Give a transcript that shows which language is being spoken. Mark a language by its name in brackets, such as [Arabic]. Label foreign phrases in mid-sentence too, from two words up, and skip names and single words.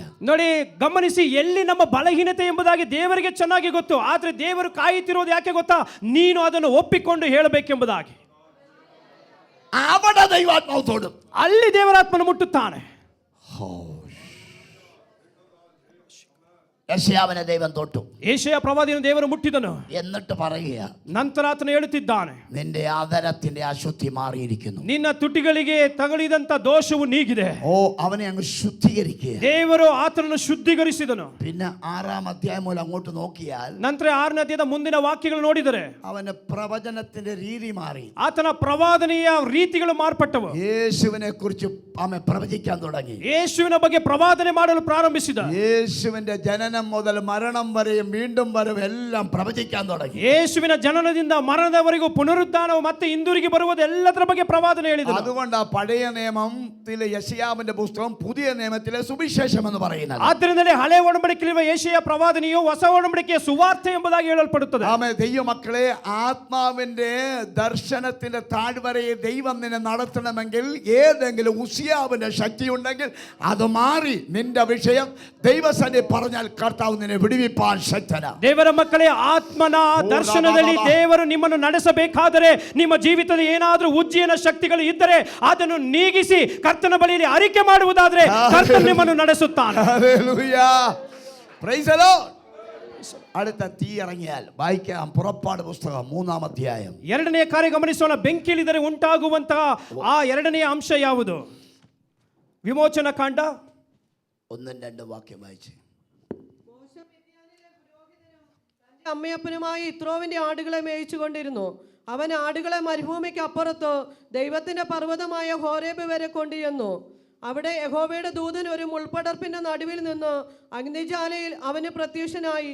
[Kannada] ನೋಡಿ ಗಮನಿಸಿ, ಎಲ್ಲಿ ನಮ್ಮ ಬಲಹೀನತೆ ಎಂಬುದಾಗಿ ದೇವರಿಗೆ ಚೆನ್ನಾಗಿ ಗೊತ್ತು, ಆದ್ರೆ ದೇವರು ಕಾಯುತ್ತಿರೋದು ಯಾಕೆ ಗೊತ್ತಾ? ನೀನು ಅದನ್ನು ಒಪ್ಪಿಕೊಂಡು ಹೇಳಬೇಕೆಂಬುದಾಗಿ. [Malayalam] അവിടെ ദൈവാത്മാവ് തൊടും, [Kannada] ಅಲ್ಲಿ ದೇವರಾತ್ಮನು ಮುಟ್ಟುತ್ತಾನೆ. [Malayalam] യെശയ്യാവിനെ ദൈവം തൊട്ടു, [Kannada] ಯೆಶಾಯ ಪ್ರವಾದಿಯನ್ನು ದೇವರು ಮುಟ್ಟಿದನು. [Malayalam] എന്നിട്ട് പറയുക, [Kannada] ನಂತರ ಆತನು ಹೇಳುತ್ತಿದ್ದಾನೆ, [Malayalam] നിന്റെ ആദരത്തിന്റെ അശുദ്ധി മാറിയിരിക്കുന്നു, [Kannada] ನಿನ್ನ ತುಟಿಗಳಿಗೆ ತಗುಲಿದಂತ ದೋಷವು ನೀಗಿದೆ. [Malayalam] ഓ അവനെ അങ്ങ് ശുദ്ധീകരിക്കുക. [Kannada] ದೇವರು ಆತನನ್ನು ಶುದ್ಧೀಕರಿಸಿದನು. [Malayalam] പിന്നെ 6-ാം അധ്യായം മുതൽ അങ്ങോട്ട് നോക്കിയാൽ [Kannada] ನಂತರ 6ನೇ ಅಧ್ಯಾಯದ ಮುಂದಿನ ವಾಕ್ಯಗಳು ನೋಡಿದರೆ [Malayalam] അവന്റെ പ്രവചനത്തിന്റെ രീതി മാറി, [Kannada] ಆತನ ಪ್ರವಾದನೆಯ ರೀತಿಗಳು ಮಾರ್ಪಟ್ಟವು. [Malayalam] യേശുവിനെ കുറിച്ച് അവൻ പ്രവചിക്കാൻ തുടങ്ങി, [Kannada] ಯೇಸುವಿನ ಬಗ್ಗೆ ಪ್ರವಾದನೆ ಮಾಡಲು ಪ್ರಾರಂಭಿಸಿದ. [Malayalam] യേശുവിന്റെ ജനനം മുതൽ മരണം വരെയും വീണ്ടും വരവും എല്ലാം പ്രവചിക്കാൻ തുടങ്ങി. [Kannada] ಯೇಸುವಿನ ಜನನದಿಂದ ಮರಣದವರೆಗೂ ಪುನರುತ್ಥಾನವು ಮತ್ತೆ ಹಿಂದಿರುಗಿ ಬರುವುದು ಎಲ್ಲದರ ಬಗ್ಗೆ ಪ್ರವಾದನೆ ಹೇಳಿದನು. [Malayalam] അതുകൊണ്ട് ആ പഴയ നിയമത്തിലെ യെശയ്യാവിന്റെ പുസ്തകം പുതിയ നിയമത്തിലെ സുവിശേഷം എന്ന് പറയുന്നത്. [Kannada] ಆದ್ದರಿಂದಲೇ ಹಳೆ ಒಡಂಬಡಿಕೆಯಲ್ಲಿರುವ ಯೆಶಾಯ ಪ್ರವಾದನೆಯು ಹೊಸ ಒಡಂಬಡಿಕೆಯ ಸುವಾರ್ತೆ ಎಂಬುದಾಗಿ ಹೇಳಲ್ಪಡುತ್ತದೆ. [Malayalam] ആമേ, ദൈവമക്കളെ, ആത്മാവിന്റെ ദർശനത്തിന്റെ താഴ്വരയെ ദൈവം നിന്നെ നടത്തണമെങ്കിൽ ഏതെങ്കിലും ഉസിയാവിന്റെ ശക്തി ഉണ്ടെങ്കിൽ അത് മാറി നിന്റെ വിഷയം ദൈവസന്നിധി പറഞ്ഞാൽ കർത്താവ് നിന്നെ വിടുവിപ്പാൻ ശക്തൻ. [Kannada] ದೇವರ ಮಕ್ಕಳೇ, ಆತ್ಮನ ದರ್ಶನದಲ್ಲಿ ದೇವರು ನಿಮ್ಮನ್ನು ನಡೆಸಬೇಕಾದರೆ, ನಿಮ್ಮ ಜೀವಿತದ ಏನಾದರೂ ಉಜ್ಜೀಯನ ಶಕ್ತಿಗಳು ಇದ್ದರೆ ಅದನ್ನು ನೀಗಿಸಿ ಕರ್ತನ ಬಳಿಯಲ್ಲಿ ಅರಿಕೆ ಮಾಡುವುದಾದರೆ ಕರ್ತನು ನಿಮ್ಮನ್ನು ನಡೆಸುತ್ತಾನೆ. [Malayalam] ഹല്ലേലൂയ, [English] praise the Lord. [Malayalam] അടുത്ത തീ ഇറങ്ങിയാൽ വായിക്കാം പുറപ്പാട് പുസ്തകം 3-ാം അധ്യായം. [Kannada] ಎರಡನೆಯ ಕಾರ್ಯ ಗಮನಿಸೋಣ. ಬೆಂಕಿಯಿಳಿದರೆ ಉಂಟಾಗುವಂತಹ ಆ ಎರಡನೆಯ ಅಂಶ ಯಾವುದು? ವಿಮೋಚನ ಕಾಂಡ [Malayalam] 1-2 വാക്യം വായിച്ച്. അമ്മയപ്പനുമായി ഇത്രോവിന്റെ ആടുകളെ മേയിച്ചുകൊണ്ടിരുന്നു. അവൻ ആടുകളെ മരുഭൂമിക്ക് അപ്പുറത്ത് ദൈവത്തിന്റെ പർവ്വതമായ ഹോരേബ് വരെ കൊണ്ടുചെന്നു. അവിടെ യഹോവയുടെ ദൂതൻ ഒരു മുൾപടർപ്പിന്റെ നടുവിൽ നിന്ന് അഗ്നിജാലയിൽ അവന് പ്രത്യക്ഷനായി.